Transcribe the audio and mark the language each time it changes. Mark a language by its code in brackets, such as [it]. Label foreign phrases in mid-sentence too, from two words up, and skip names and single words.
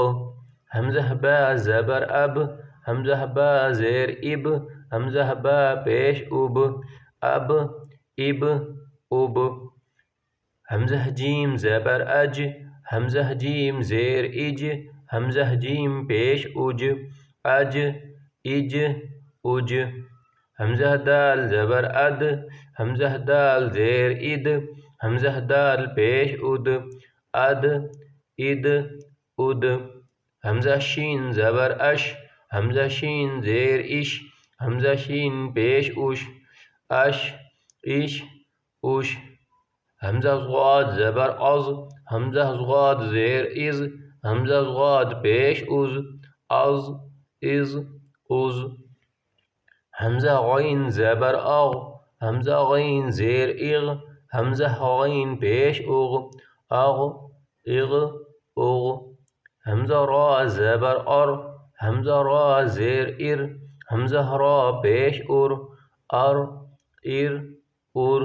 [ur] حمزہ با زبر اب، حمزہ با زیر اب، حمزہ با پیش اب، اب اب. حمزہ جیم زبر اج، حمزہ جیم زیر اج، حمزہ جیم پیش اج، اج اج. حمزہ دال زبر اد، حمزہ دال زیر اد، حمزہ دال پیش اد، اد اد. حمزہ شین زبر اش، حمزہ شین زیر اش، حمزہ شین پیش اش، اش اش. حمزہ ضاد زبر از، حمزہ ضاد زیر از، حمزہ ضاد پیش از، از از. حمزہ غین زبر اغ، حمزہ غین زیر اغ، حمزہ غین پیش اغ، اغ اغ. حمزہ را زبر ار، حمزہ را زیر ار، حمزہ را پیش ار، ار ار.